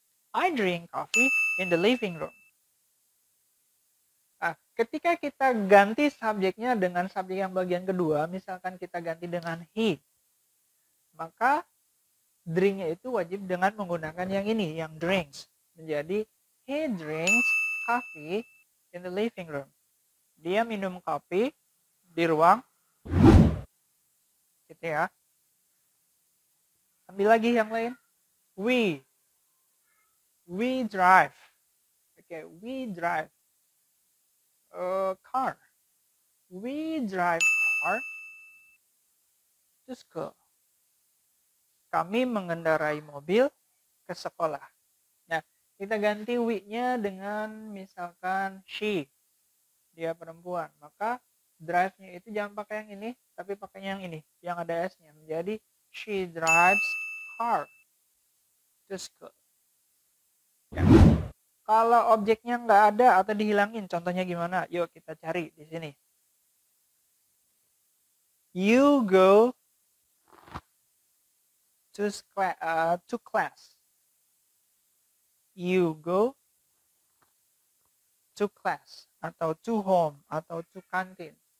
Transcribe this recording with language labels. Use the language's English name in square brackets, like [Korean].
[English] I drink coffee in the living room. [Indonesian] Nah, ketika kita ganti subjeknya dengan subjek yang bagian kedua, misalkan kita ganti dengan he, maka drinknya itu wajib dengan menggunakan yang ini, yang drinks. Menjadi [English] he drinks coffee in the living room. [Indonesian] Dia minum kopi di ruang, gitu ya. Ambil lagi yang lain. [English] We drive. Okay, we drive a car. We drive car to school. [Indonesian] Kami mengendarai mobil ke sekolah. Nah, kita ganti we-nya dengan misalkan she. Dia perempuan. Maka drive-nya itu jangan pakai yang ini, tapi pakai yang ini, yang ada S-nya. Menjadi [English] she drives car to school. [Indonesian] Ya. Kalau objeknya nggak ada atau dihilangin, contohnya gimana? Yuk kita cari di sini. [English] You go to class. You go to class atau to home atau to canteen.